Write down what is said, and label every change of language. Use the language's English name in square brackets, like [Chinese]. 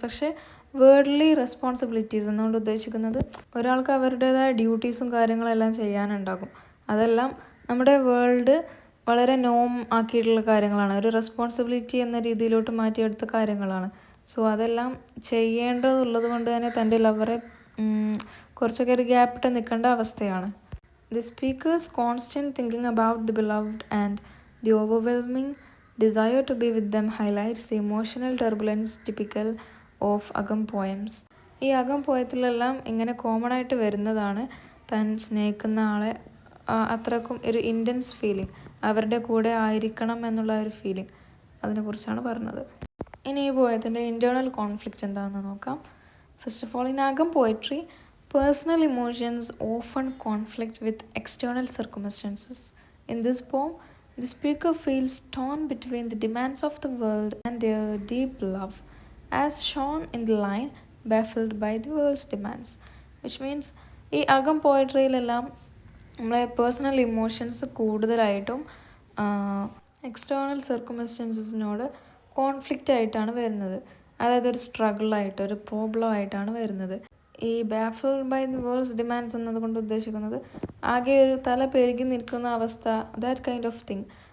[Malayalam] പക്ഷേ worldly responsibilities എന്നുകൊണ്ട് ഉദ്ദേശിക്കുന്നത് ഒരാൾക്ക് അവരുടേതായ ഡ്യൂട്ടീസും കാര്യങ്ങളെല്ലാം ചെയ്യാനുണ്ടാകും. അതെല്ലാം നമ്മുടെ വേൾഡ് വളരെ നോം ആക്കിയിട്ടുള്ള കാര്യങ്ങളാണ്, ഒരു റെസ്പോൺസിബിലിറ്റി എന്ന രീതിയിലോട്ട് മാറ്റിയെടുത്ത കാര്യങ്ങളാണ്. സോ അതെല്ലാം ചെയ്യേണ്ടതുള്ളത് കൊണ്ട് തന്നെ തൻ്റെ ലവറെ കുറച്ചൊക്കെ ഒരു ഗ്യാപ്പിട്ട് നിൽക്കേണ്ട അവസ്ഥയാണ്. [English] "The speaker's constant thinking about the beloved and the overwhelming desire to be with them highlights the emotional turbulence typical of Akam poems." [Malayalam] ഈ അകം പോയത്തിലെല്ലാം ഇങ്ങനെ കോമൺ ആയിട്ട് വരുന്നതാണ് താൻ സ്നേഹിക്കുന്ന ആളെ അത്രക്കും ഒരു ഇൻറ്റൻസ് ഫീലിംഗ്, അവരുടെ കൂടെ ആയിരിക്കണം എന്നുള്ള ഒരു ഫീലിംഗ്, അതിനെക്കുറിച്ചാണ് പറഞ്ഞത്. ഇനി ഈ പോയത്തിൻ്റെ ഇൻറ്റേർണൽ കോൺഫ്ലിക്റ്റ് എന്താണെന്ന് നോക്കാം. [English] First of all, in Akam poetry personal emotions often conflict with external circumstances. In this poem, the speaker feels torn between the demands of the world and their deep love. As shown in the line, baffled by the world's demands. Which means [Malayalam] ഈ അകം പോയട്രിയിലെല്ലാം നമ്മളെ personal emotions കൂടുതലായിട്ടും external സർക്കംസ്റ്റൻസസിനോട് conflict ആയിട്ടാണ് വരുന്നത്. അതായത് ഒരു സ്ട്രഗിളായിട്ട്, ഒരു problem ആയിട്ടാണ് വരുന്നത്. ഈ baffled by the worlds demands എന്നതുകൊണ്ട് ഉദ്ദേശിക്കുന്നത് ആകെ ഒരു തല പെരുകി നിൽക്കുന്ന അവസ്ഥ, [English] That kind of thing.